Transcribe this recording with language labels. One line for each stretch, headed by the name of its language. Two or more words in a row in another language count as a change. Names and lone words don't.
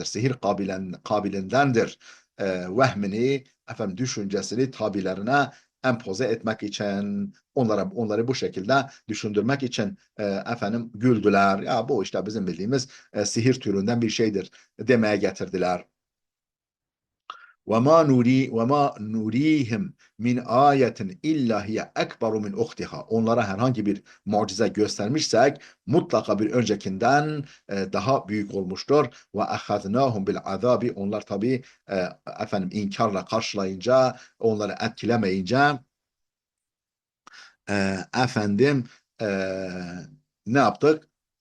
Turkish: Sihir kabilindendir. Vehmini, düşüncesini tabilerine empoze etmek için, onları bu şekilde düşündürmek için güldüler. Ya bu işte bizim bildiğimiz sihir türünden bir şeydir demeye getirdiler.
Arabic: وَمَا نُرِيهِمْ مِنْ آيَةٍ إِلَّا هِيَ أَكْبَرُ مِنْ أُخْتِهَا.
Turkish: Onlara herhangi bir mucize göstermişsek mutlaka bir öncekinden daha büyük olmuştur.
Arabic: وأخذناهم بالعذاب,
Turkish: onlar tabii inkarla karşılayınca, onları etkilemeyince e, efendim e, ne yaptık?